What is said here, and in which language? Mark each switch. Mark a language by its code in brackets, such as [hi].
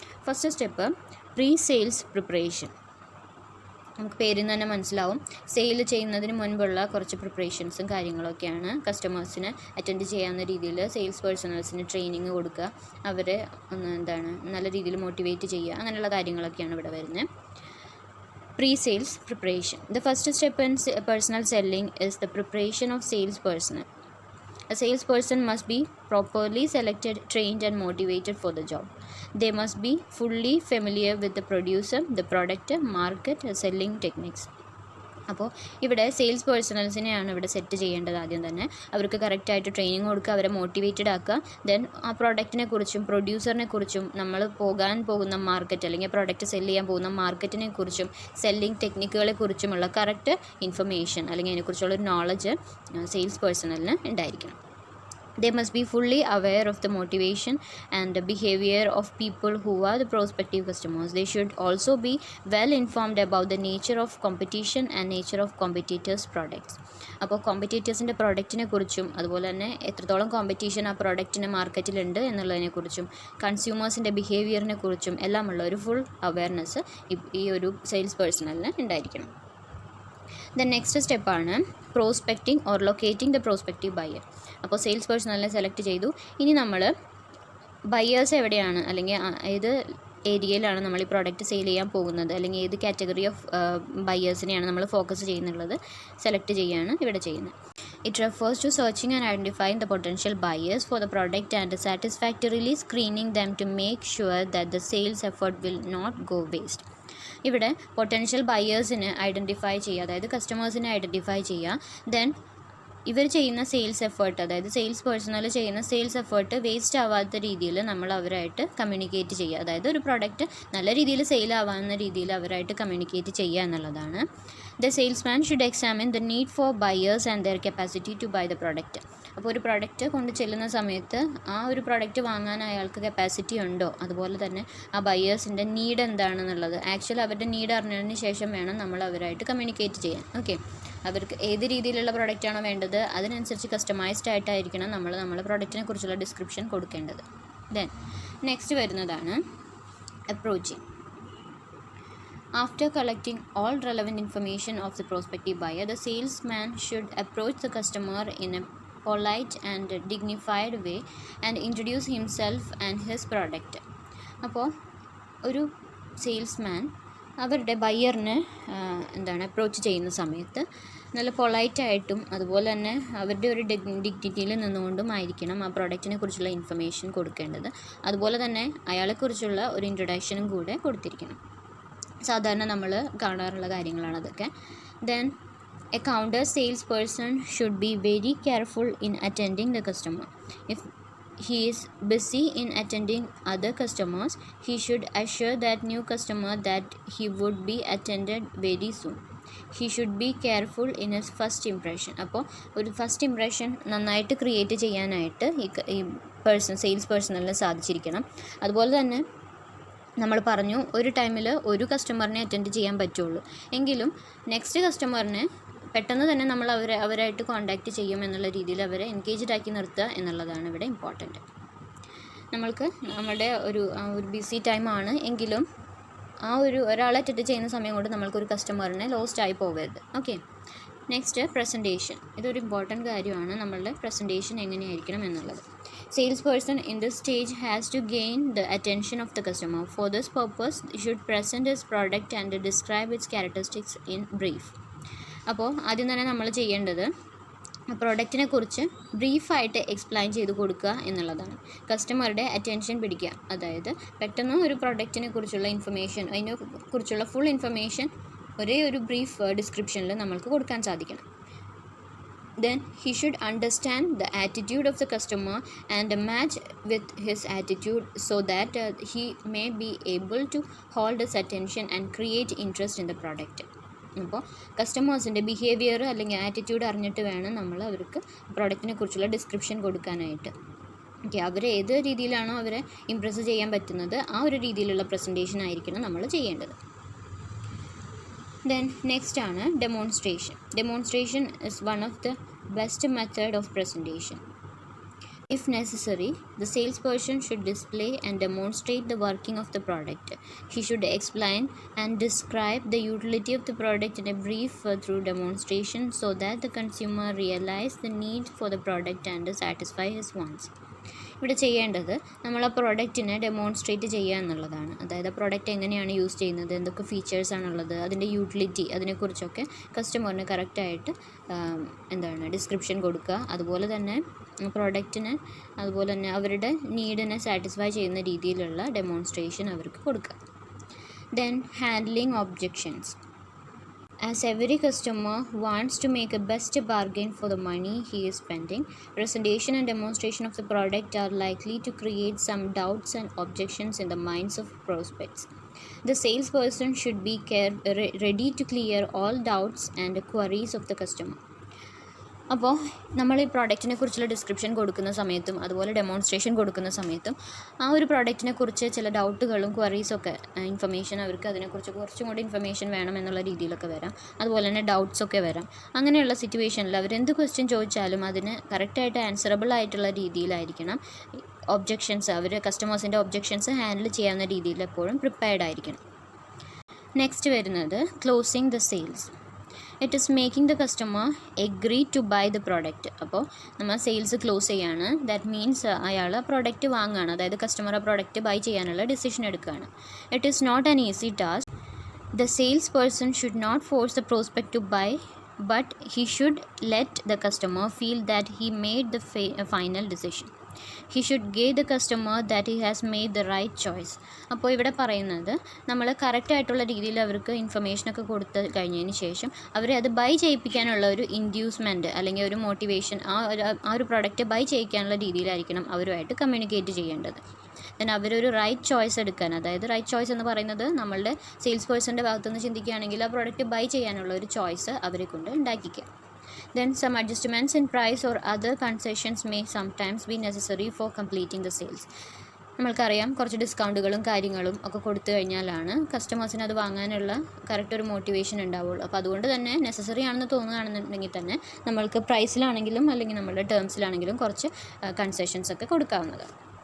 [ml] First step pre sales preparation. നമുക്ക് പേരിൽ നിന്ന് തന്നെ മനസ്സിലാവും, സെയിൽ ചെയ്യുന്നതിന് മുൻപുള്ള കുറച്ച് പ്രിപ്പറേഷൻസും കാര്യങ്ങളൊക്കെയാണ്. കസ്റ്റമേഴ്സിന് അറ്റൻഡ് ചെയ്യാവുന്ന രീതിയിൽ സെയിൽസ് പേഴ്സണൽസിന് ട്രെയിനിങ് കൊടുക്കുക, അവരെ നല്ല രീതിയിൽ മോട്ടിവേറ്റ് ചെയ്യുക, അങ്ങനെയുള്ള കാര്യങ്ങളൊക്കെയാണ് ഇവിടെ വരുന്നത്. [en] Pre-sales preparation. The first step in personal selling is the preparation of sales personnel. A salesperson must be properly selected, trained and motivated for the job. They must be fully familiar with the producer, the product, market, selling techniques. [ml] അപ്പോൾ ഇവിടെ sales പേഴ്സണൽസിനെയാണ് ഇവിടെ set ചെയ്യേണ്ടത്. ആദ്യം തന്നെ അവർക്ക് കറക്റ്റായിട്ട് training കൊടുക്കുക, അവരെ മോട്ടിവേറ്റഡ് ആക്കുക. ദെൻ ആ പ്രോഡക്റ്റിനെ കുറിച്ചും പ്രൊഡ്യൂസറിനെ കുറിച്ചും നമ്മൾ പോകാൻ പോകുന്ന മാർക്കറ്റ് അല്ലെങ്കിൽ പ്രോഡക്റ്റ് സെല്ല് ചെയ്യാൻ പോകുന്ന മാർക്കറ്റിനെ കുറിച്ചും സെല്ലിംഗ് ടെക്നിക്കുകളെ കുറിച്ചുമുള്ള കറക്റ്റ് ഇൻഫർമേഷൻ അല്ലെങ്കിൽ അതിനെക്കുറിച്ചുള്ളൊരു നോളജ് സെയിൽസ് പേഴ്സണലിന് ഉണ്ടായിരിക്കണം. [en] They must be fully aware of the motivation and the behavior of people who are the prospective customers. They should also be well informed about the nature of competition and nature of competitors' products. [ml] അപ്പോൾ കോമ്പറ്റീറ്റേഴ്സിൻ്റെ പ്രോഡക്റ്റിനെ കുറിച്ചും അതുപോലെ തന്നെ എത്രത്തോളം competition ആ പ്രോഡക്റ്റിന് മാർക്കറ്റിലുണ്ട് എന്നുള്ളതിനെക്കുറിച്ചും കൺസ്യൂമേഴ്സിൻ്റെ ബിഹേവിയറിനെ കുറിച്ചും എല്ലാമുള്ള ഒരു full awareness ഈ ഒരു സെയിൽസ് പേഴ്സണലിന് ഉണ്ടായിരിക്കണം. ദെൻ നെക്സ്റ്റ് സ്റ്റെപ്പാണ് [en] Prospecting or locating the prospective buyer. [ml] അപ്പോൾ സെയിൽസ് പേഴ്സണലിനെ സെലക്ട് ചെയ്തു. ഇനി നമ്മൾ ബയേഴ്സ് എവിടെയാണ്, അല്ലെങ്കിൽ ഏത് ഏരിയയിലാണ് നമ്മൾ ഈ പ്രോഡക്റ്റ് സെയിൽ ചെയ്യാൻ പോകുന്നത്, അല്ലെങ്കിൽ ഏത് കാറ്റഗറി ഓഫ് ബയേഴ്സിനെയാണ് നമ്മൾ ഫോക്കസ് ചെയ്യുന്നുള്ളത് സെലക്ട് ചെയ്യുകയാണ് ഇവിടെ ചെയ്യുന്നത്. [en] It refers to searching and identifying the potential buyers for the product and satisfactorily screening them to make sure that the sales effort will not go waste. [ml] ഇവിടെ potential ബയേഴ്സിനെ identify ചെയ്യുക, അതായത് കസ്റ്റമേഴ്സിനെ identify ചെയ്യുക. Then ഇവർ ചെയ്യുന്ന sales effort, അതായത് sales personal ചെയ്യുന്ന sales effort waste ആവാത്ത രീതിയിൽ നമ്മൾ അവരായിട്ട് കമ്മ്യൂണിക്കേറ്റ് ചെയ്യുക. അതായത് ഒരു പ്രോഡക്റ്റ് നല്ല രീതിയിൽ സെയിൽ ആവാവുന്ന രീതിയിൽ അവരായിട്ട് കമ്മ്യൂണിക്കേറ്റ് ചെയ്യുക എന്നുള്ളതാണ്. [en] The salesman should examine the need for buyers and their capacity to buy the product. [ml] അപ്പോൾ ഒരു പ്രോഡക്റ്റ് കൊണ്ട് ചെല്ലുന്ന സമയത്ത് ആ ഒരു പ്രോഡക്റ്റ് വാങ്ങാൻ അയാൾക്ക് കപ്പാസിറ്റി ഉണ്ടോ, അതുപോലെ തന്നെ ആ ബയേഴ്സിൻ്റെ നീഡ് എന്താണെന്നുള്ളത് ആക്ച്വലി അവരുടെ നീഡ് അറിഞ്ഞതിന് ശേഷം വേണം നമ്മൾ അവരായിട്ട് കമ്മ്യൂണിക്കേറ്റ് ചെയ്യാൻ. ഓക്കെ, അവർക്ക് ഏത് രീതിയിലുള്ള പ്രോഡക്റ്റാണോ വേണ്ടത് അതിനനുസരിച്ച് കസ്റ്റമൈസ്ഡ് ആയിട്ടായിരിക്കണം നമ്മൾ നമ്മുടെ പ്രോഡക്റ്റിനെ കുറിച്ചുള്ള ഡിസ്ക്രിപ്ഷൻ കൊടുക്കേണ്ടത്. ദെൻ നെക്സ്റ്റ് വരുന്നതാണ് approaching. [en] After collecting all relevant information of the prospective buyer, the salesman should approach the customer in a polite and dignified way and introduce himself and his product. [ml] അപ്പോൾ ഒരു salesman അവരുടെ ബയ്യറിനെ approach ചെയ്യുന്ന സമയത്ത് നല്ല പൊളൈറ്റായിട്ടും അതുപോലെ തന്നെ അവരുടെ ഒരു ഡിഗ്നിറ്റിയിൽ നിന്നുകൊണ്ടും ആയിരിക്കണം ആ പ്രോഡക്റ്റിനെ കുറിച്ചുള്ള ഇൻഫർമേഷൻ കൊടുക്കേണ്ടത്. അതുപോലെ തന്നെ അയാളെക്കുറിച്ചുള്ള ഒരു ഇൻട്രൊഡക്ഷനും കൂടെ കൊടുത്തിരിക്കണം. സാധാരണ നമ്മൾ കാണാറുള്ള കാര്യങ്ങളാണ് അതൊക്കെ. [en] Then a counter sales person should be very careful in attending the customer. If he is busy in attending other customers, he should assure that new customer that he would be attended very soon. He should be careful in his first impression. [ml] അപ്പോൾ ഒരു first impression നന്നായിട്ട് create ചെയ്യാനായിട്ട് ഈ sales പേഴ്സണലിന് സാധിച്ചിരിക്കണം. അതുപോലെ തന്നെ നമ്മൾ പറഞ്ഞു ഒരു ടൈമിൽ ഒരു കസ്റ്റമറിനെ അറ്റൻഡ് ചെയ്യാൻ പറ്റുള്ളൂ, എങ്കിലും നെക്സ്റ്റ് കസ്റ്റമറിനെ പെട്ടെന്ന് തന്നെ നമ്മൾ അവരായിട്ട് കോൺടാക്റ്റ് ചെയ്യും എന്നുള്ള രീതിയിൽ അവരെ എൻഗേജ്ഡ് ആക്കി നിർത്തുക എന്നുള്ളതാണ് ഇവിടെ ഇമ്പോർട്ടൻറ്റ്. നമ്മൾക്ക് നമ്മുടെ ഒരു ബിസി ടൈമാണ് എങ്കിലും ആ ഒരാളെ അറ്റൻഡ് ചെയ്യുന്ന സമയം കൊണ്ട് നമ്മൾക്കൊരു കസ്റ്റമറിനെ ലോസ്റ്റ് ആയി പോകരുത്. Okay, next presentation. ഇതൊരു ഇമ്പോർട്ടൻറ്റ് കാര്യമാണ്, നമ്മളുടെ പ്രസൻറ്റേഷൻ എങ്ങനെയായിരിക്കണം എന്നുള്ളത്. [en] Sales person in this stage has to gain the attention of the customer. For this purpose should present his product and describe its characteristics in brief. [ml] അപ്പോൾ ആദ്യം തന്നെ നമ്മൾ ചെയ്യേണ്ടത് പ്രോഡക്റ്റിനെ കുറിച്ച് ബ്രീഫായിട്ട് എക്സ്പ്ലെയിൻ ചെയ്ത് കൊടുക്കുക എന്നുള്ളതാണ്. കസ്റ്റമറുടെ അറ്റൻഷൻ പിടിക്കുക, അതായത് പെട്ടെന്ന് ഒരു പ്രോഡക്റ്റിനെ കുറിച്ചുള്ള ഇൻഫർമേഷൻ, അതിനെ കുറിച്ചുള്ള ഫുൾ ഇൻഫർമേഷൻ ഒരേ ഒരു ബ്രീഫ് ഡിസ്ക്രിപ്ഷനിൽ നമ്മൾക്ക് കൊടുക്കാൻ സാധിക്കണം. [en] Then he should understand the attitude of the customer and match with his attitude so that he may be able to hold his attention and create interest in the product. [ml] അപ്പോൾ കസ്റ്റമേഴ്സിൻ്റെ behaviour അല്ലെങ്കിൽ attitude അറിഞ്ഞിട്ട് വേണം നമ്മൾ അവർക്ക് പ്രോഡക്റ്റിനെ കുറിച്ചുള്ള description കൊടുക്കാനായിട്ട്. Okay, അവർ ഏത് രീതിയിലാണോ അവരെ ഇംപ്രസ് ചെയ്യാൻ പറ്റുന്നത് ആ ഒരു രീതിയിലുള്ള പ്രസൻറ്റേഷൻ ആയിരിക്കണം നമ്മൾ ചെയ്യേണ്ടത്. [en] Then next ആണ് demonstration. Demonstration is one of the best method of presentation. If necessary, the salesperson should display and demonstrate the working of the product. He should explain and describe the utility of the product in a brief through demonstration so that the consumer realize the need for the product and satisfy his wants. [ml] ഇവിടെ ചെയ്യേണ്ടത് നമ്മൾ ആ പ്രോഡക്റ്റിനെ demonstrate ചെയ്യുക എന്നുള്ളതാണ്. അതായത് ആ product എങ്ങനെയാണ് use ചെയ്യുന്നത്, എന്തൊക്കെ ഫീച്ചേഴ്സാണുള്ളത്, അതിൻ്റെ യൂട്ടിലിറ്റി, അതിനെക്കുറിച്ചൊക്കെ കസ്റ്റമറിന് കറക്റ്റായിട്ട് ഡിസ്ക്രിപ്ഷൻ കൊടുക്കുക. അതുപോലെ തന്നെ പ്രോഡക്റ്റിന് അതുപോലെ തന്നെ അവരുടെ നീഡിനെ സാറ്റിസ്ഫൈ ചെയ്യുന്ന രീതിയിലുള്ള ഡെമോൺസ്ട്രേഷൻ അവർക്ക് കൊടുക്കുക. [en] Then handling objections. As every customer wants to make a best bargain for the money he is spending, presentation and demonstration of the product are likely to create some doubts and objections in the minds of prospects. The salesperson should be ready to clear all doubts and queries of the customer. [ml] അപ്പോൾ നമ്മൾ ഈ പ്രോഡക്റ്റിനെ കുറിച്ചുള്ള description കൊടുക്കുന്ന സമയത്തും അതുപോലെ demonstration കൊടുക്കുന്ന സമയത്തും ആ ഒരു പ്രോഡക്റ്റിനെ കുറിച്ച് ചില ഡൗട്ടുകളും ക്വറീസൊക്കെ ഇൻഫർമേഷൻ അവർക്ക് അതിനെക്കുറിച്ച് കുറച്ചും കൂടി ഇൻഫർമേഷൻ വേണം എന്നുള്ള രീതിയിലൊക്കെ വരാം. അതുപോലെ തന്നെ ഡൗട്ട്സൊക്കെ വരാം. അങ്ങനെയുള്ള സിറ്റുവേഷനിൽ അവരെന്ത് ക്വസ്റ്റ്യൻ ചോദിച്ചാലും അതിന് കറക്റ്റായിട്ട് ആൻസറബിൾ ആയിട്ടുള്ള രീതിയിലായിരിക്കണം ഒബ്ജെക്ഷൻസ്, അവർ കസ്റ്റമേഴ്സിൻ്റെ ഒബ്ജെക്ഷൻസ് ഹാൻഡിൽ ചെയ്യാവുന്ന രീതിയിൽ എപ്പോഴും പ്രിപ്പയർഡ് ആയിരിക്കണം. നെക്സ്റ്റ് വരുന്നത് closing the sales. [en] It is making the customer agree to buy the product. [ml] അപ്പോൾ നമ്മൾ സെയിൽസ് ക്ലോസ് ചെയ്യാണ്. [en] that means [ml] അയാൾ ആ പ്രോഡക്റ്റ് വാങ്ങുകയാണ്, അതായത് കസ്റ്റമർ ആ പ്രോഡക്റ്റ് ബൈ ചെയ്യാനുള്ള ഡിസിഷൻ എടുക്കുകയാണ്. [en] It is not an easy task. The sales person should not force the prospect to buy, but he should let the customer feel that he made the final decision. He should give the customer that he has made the right choice. [ml] അപ്പോൾ ഇവിടെ പറയുന്നത് നമ്മൾ കറക്റ്റായിട്ടുള്ള രീതിയിൽ അവർക്ക് ഇൻഫർമേഷനൊക്കെ കൊടുത്ത് കഴിഞ്ഞതിന് ശേഷം അവരെ അത് ബൈ ചെയ്യിപ്പിക്കാനുള്ള ഒരു ഇൻഡ്യൂസ്മെൻറ്റ് അല്ലെങ്കിൽ ഒരു മോട്ടിവേഷൻ ആ ഒരു പ്രോഡക്റ്റ് ബൈ ചെയ്യിക്കാനുള്ള രീതിയിലായിരിക്കണം അവരുമായിട്ട് കമ്മ്യൂണിക്കേറ്റ് ചെയ്യേണ്ടത്. ദെൻ അവരൊരു റൈറ്റ് ചോയ്സ് എടുക്കാൻ, അതായത് റൈറ്റ് ചോയ്സ് എന്ന് പറയുന്നത് നമ്മളുടെ സെയിൽസ് പേഴ്സൻ്റെ ഭാഗത്തുനിന്ന് ചിന്തിക്കുകയാണെങ്കിൽ ആ പ്രോഡക്റ്റ് ബൈ ചെയ്യാനുള്ള ഒരു ചോയ്സ് അവരെ കൊണ്ട് ഉണ്ടാക്കിക്കുക. [en] Then some adjustments in price or other concessions may sometimes be necessary for completing the sales. [ml] നമ്മൾക്കറിയാം കുറച്ച് ഡിസ്കൗണ്ടുകളും കാര്യങ്ങളും ഒക്കെ കൊടുത്തു കഴിഞ്ഞാലാണ് കസ്റ്റമേഴ്സിന് അത് വാങ്ങാനുള്ള കറക്റ്റ് ഒരു മോട്ടിവേഷൻ ഉണ്ടാവുള്ളൂ. അപ്പോൾ അതുകൊണ്ട് തന്നെ നെസസറി ആണെന്ന് തോന്നുകയാണെന്നുണ്ടെങ്കിൽ തന്നെ നമ്മൾക്ക് പ്രൈസിലാണെങ്കിലും അല്ലെങ്കിൽ നമ്മളുടെ ടേംസിലാണെങ്കിലും കുറച്ച് കൺസെഷൻസ് ഒക്കെ കൊടുക്കാവുന്നതാണ്.